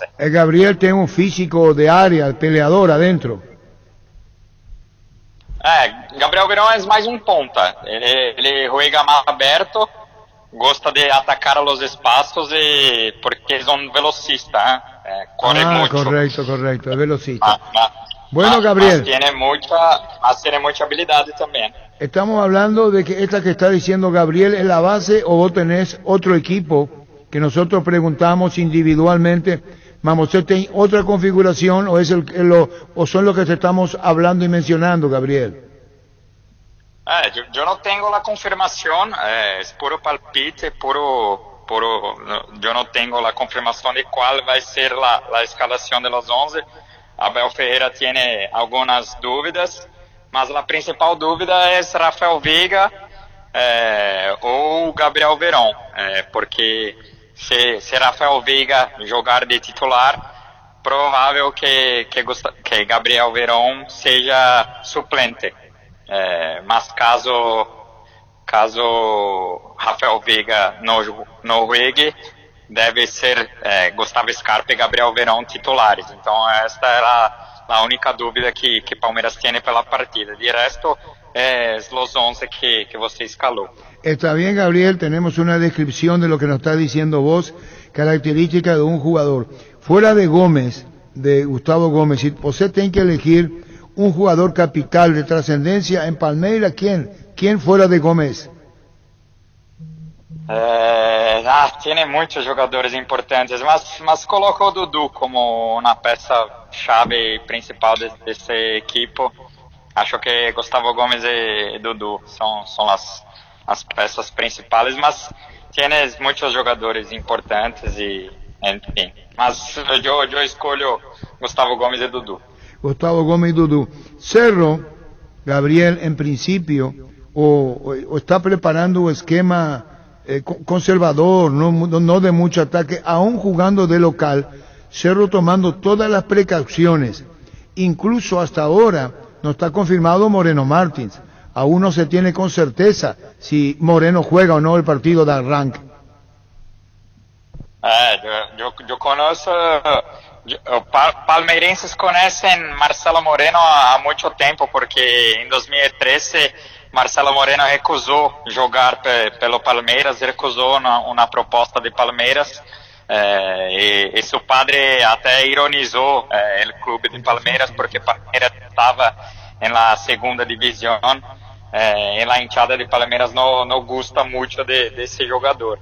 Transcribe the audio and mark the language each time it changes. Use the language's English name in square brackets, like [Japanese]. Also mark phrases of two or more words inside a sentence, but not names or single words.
[Portuguese] Gabriel tem um físico de área, peleador adentro. Gabriel Veron é mais um ponta. Ele juega mais aberto, gosta de atacar os espaços porque é um velocista, corre muito. [Spanish] Correcto, [Portuguese] é velocista. [Spanish] Bueno, Gabriel. Mas tiene mucha habilidad también. Estamos hablando de que esta que está diciendo Gabriel es la base, o vos tenés otro equipo que nosotros preguntamos individualmente, vamos, ¿usted tiene otra configuración o es o son los que te estamos hablando y mencionando, Gabriel? Yo no tengo la confirmación, es puro palpite, yo no tengo la confirmación de cuál va a ser la escalación de los 11. Abel Ferreira tiene algunas dudas, mas la principal dúvida es Rafael Veiga ou Gabriel Veron, [Portuguese] porque se Rafael Veiga jogar de titular, provável que Gabriel Veron seja suplente. Mas caso Rafael Veiga no juegue, deve ser Gustavo Scarpa e Gabriel Veron titulares. Então esta era a única dúvida que Palmeiras tem pela partida. De resto, los 11 que você escalou. [Spanish] Está bien, Gabriel, tenemos una descripción de lo que nos está diciendo vos, característica de un jugador. Fuera de Gómez, de Gustavo Gómez, si usted tiene que elegir un jugador capital de trascendencia en Palmeiras, ¿quién fuera de Gómez? [Portuguese] Tiene muitos jogadores importantes, mas coloco o Dudu como uma peça-chave principal desse equipo. Acho que Gustavo Gomes e Dudu são as peças principais, mas tiene muitos jogadores importantes e, enfim. Mas eu escolho Gustavo Gomes e Dudu. [Spanish] Gustavo Gómez y Dudu. Cerro, Gabriel, en principio, o está preparando un esquema conservador, no de mucho ataque, aún jugando de local, Cerro tomando todas las precauciones. Incluso hasta ahora no está confirmado Moreno Martins. Aún no se tiene con certeza si Moreno juega o no el partido de arranque. [Portuguese] Eu conheço, palmeirenses conhecem Marcelo Moreno há muito tempo, porque em 2013 Marcelo Moreno recusou jogar pelo Palmeiras, recusou uma proposta de Palmeiras, e seu padre até ironizou o clube de Palmeiras, porque Palmeiras estava na segunda divisão, e a hinchada de Palmeiras não gosta muito desse jogador.